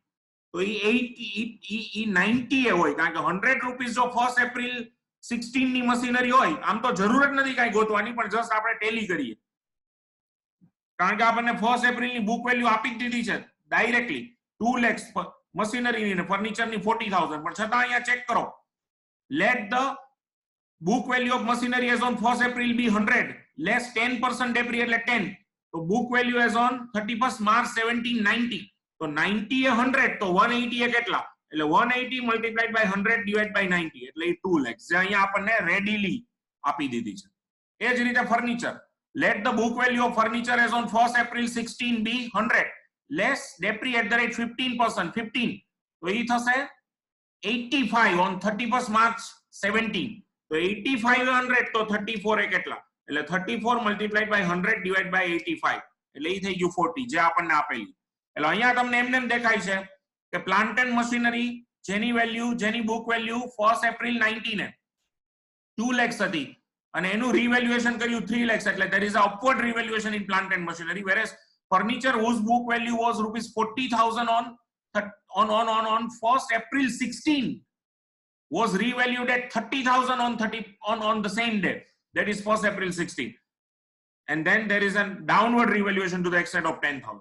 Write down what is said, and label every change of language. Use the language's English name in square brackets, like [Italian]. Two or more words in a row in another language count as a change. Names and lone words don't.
[Gujarati] તો ઈ 90 એ હોય, કારણ કે 100 રૂપીસ જો 1 એપ્રિલ 16 ની મશીનરી હોય, આમ તો જરૂર જ નથી કાંઈ ગોતવાની, પણ જસ્ટ આપણે ટેલી કરીએ, કારણ કે આપણને 1 એપ્રિલ ની [English] book value [Gujarati] આપી જ દીધી છે ડાયરેક્ટલી 2 lakhs મશીનરી ની, ફર્નિચર ની 40,000. પણ છતાં અહીંયા ચેક કરો, [English] let the book value of machinery as on 1st April be 100 less 10% debris એટલે 10. તો book value as on 31st March 17 90. [Gujarati] તો 90 એ 100, તો 180 એ કેટલા? એટલે 180 [English] multiplied by [Gujarati] 100 [English] divided by [Gujarati] 90, એટલે 2 lakhs જે અહીંયા આપણને રેડીલી આપી દીધી છે. એ જ રીતે ફર્નિચર, [English] let the book value of furniture as on 1st April 16 be 100 less debris at the rate 15%, 15. [Gujarati] તો એ થશે 85 on 31st March 17. તો 85 100, તો 34 એ કેટલા? એટલે 34 [English] multiplied by [Gujarati] 100 [English] divided by [Gujarati] 85, એટલે એ થઈ ગયું 40 જે આપણને આપેલી. એટલે અહીંયા તમને એમને દેખાય છે કે પ્લાન્ટ એન્ડ મશીનરી જેની વેલ્યુ, જેની બુક વેલ્યુ 1 એપ્રિલ 19 ને 2 lakhs હતી અને એનું રિવેલ્યુએશન કર્યું 3 lakhs, એટલે [English] there is a upward revaluation in plant and machinery, whereas furniture whose book value was rupees 40,000 on 1st April 16 was revalued at 30,000 on the same day, that is 1st April 16, and then there is a downward revaluation to the extent of 10,000.